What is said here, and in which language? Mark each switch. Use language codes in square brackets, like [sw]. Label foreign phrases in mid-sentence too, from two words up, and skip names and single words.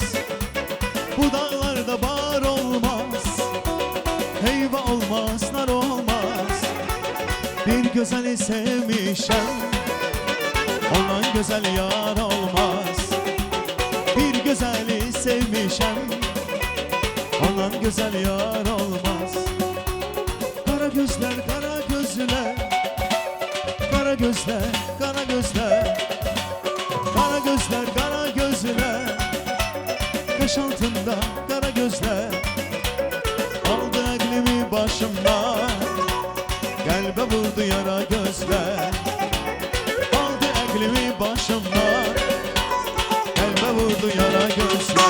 [az] Bu dağlarda bar olmaz, heyva olmaz, nar olmaz. Bir güzeli sevmişem, ondan güzel yar olmaz. Bir güzeli sevmişem, ondan güzel yar olmaz. [tr] Kara gözler, kara gözler, kara gözler, kara gözler, kara gözler, kara gözler, kaş altında kara gözler, aldı aklımı başımdan, kalbe vurdu yara gözler, aldı aklımı başımdan, kalbe vurdu yara gözler.